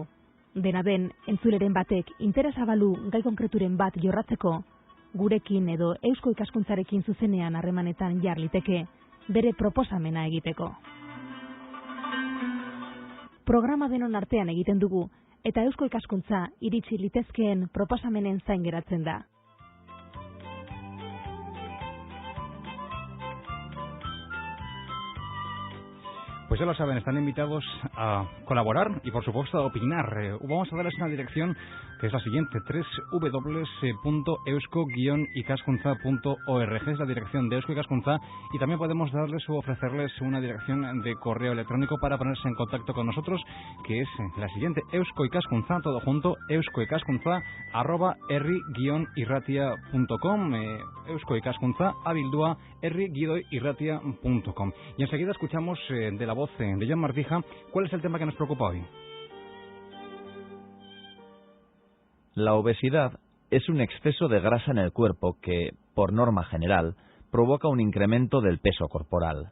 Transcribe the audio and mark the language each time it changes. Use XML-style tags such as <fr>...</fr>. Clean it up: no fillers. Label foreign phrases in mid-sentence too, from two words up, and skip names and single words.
<eu>Dena den, entzuleren batek interesa balu gai konkreturen bat jorratzeko, gurekin edo Eusko Ikaskuntzarekin zuzenean harremanetan jar liteke, bere proposamena egiteko. Programa denon artean egiten dugu, eta Eusko Ikaskuntza iritsi litezkeen proposamenen zain geratzen da.</eu> <es>Pues ya lo saben, están invitados a colaborar y, por supuesto, a opinar. Vamos a darles una dirección que es la siguiente: www.eusko-ikaskuntza.org es la dirección de Eusko Ikaskuntza, y también podemos darles o ofrecerles una dirección de correo electrónico para ponerse en contacto con nosotros, que es la siguiente: euskoikaskuntza, todo junto, euskoikaskuntza@herri-irratia.com, euskoikaskuntza abildua herri-irratia.com. Y enseguida escuchamos de la voz de Jon Martija cuál es el tema que nos preocupa hoy. La obesidad es un exceso de grasa en el cuerpo que, por norma general, provoca un incremento del peso corporal.</es>